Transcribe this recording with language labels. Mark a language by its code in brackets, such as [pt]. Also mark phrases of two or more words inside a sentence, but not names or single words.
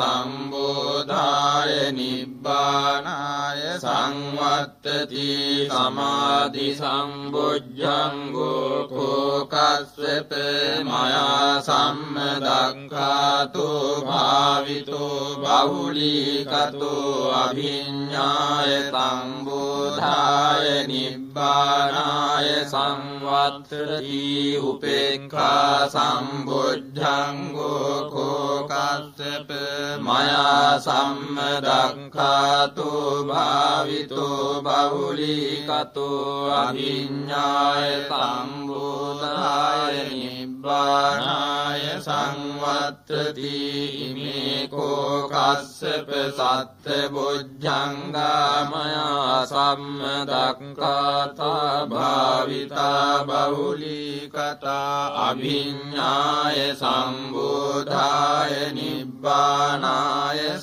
[pi] සම්බෝධාය නිබ්බානාය සංවත්තති සමාධි සම්බුද්ධංගෝ කෝ කස්සප මයා සම්මදක්ඛාතු භාවිතෝ බහුලීකතෝ අභිඤ්ඤාය සම්බෝධාය නිබ්බානාය සංවත්තති උපේක්ඛා සම්බුද්ධංගෝ කෝ කස්සප මයා සම්මදක්ඛාතු භාවිතෝ බහුලීකතෝ අභිඤ්ඤාය සම්බෝධාය නිබ්බානාය සංවත්තති ඉමේ කෝ කස්සප සත්ත බොජ්ජංගා මයා සම්මදක්ඛාතා භාවිතා බහුලීකතා අභිඤ්ඤාය සම්බෝධාය නිබ්බානාය